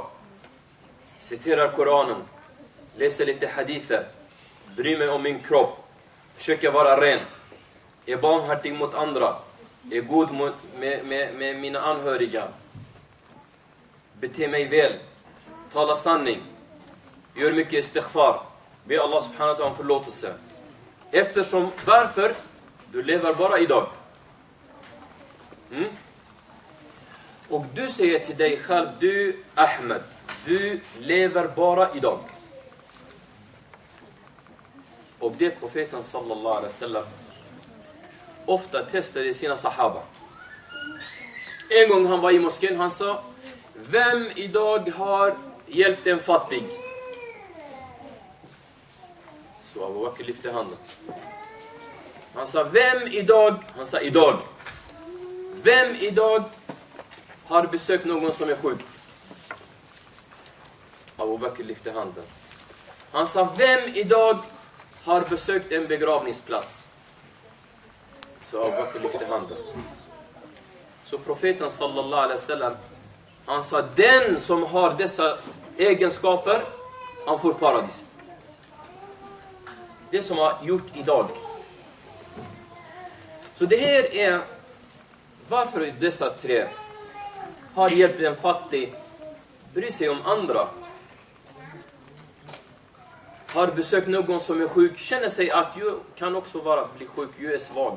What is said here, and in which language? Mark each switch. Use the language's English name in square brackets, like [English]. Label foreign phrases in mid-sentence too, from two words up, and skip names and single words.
[Swedish] Citerar Koranen, läser lite hadither, bryr mig om min kropp, försöker vara ren, är barmhärtig mot andra, är god med mina anhöriga, beter mig väl, talar sanning, gör mycket istighfar, be Allah [Arabic] سبحانه وتعالى [Swedish] om förlåtelse. Eftersom, varför? Du lever bara idag. Och du säger till dig själv, du Ahmed, du lever bara idag. Och det profeten [Arabic] صلى الله عليه وسلم [Swedish] ofta testade sina sahaba. En gång han var i moskén, han sa, vem idag har hjälpt en fattig? Så Abu Bakr lyfte handen. Han sa, vem idag? Han sa, idag. Vem idag har besökt någon som är sjuk? Abu Bakr lyfte handen. Han sa, vem idag har besökt en begravningsplats? Så Abu Bakr lyfte handen. Så profeten [Arabic] صلى الله عليه وسلم, [Swedish] han sa, den som har dessa egenskaper, han får paradis. Det som har gjort idag. Så det här är varför dessa 3 har hjälpt en fattig, bryr sig om andra, har besökt någon som är sjuk, känner sig att jag kan också bli sjuk, jag är svag.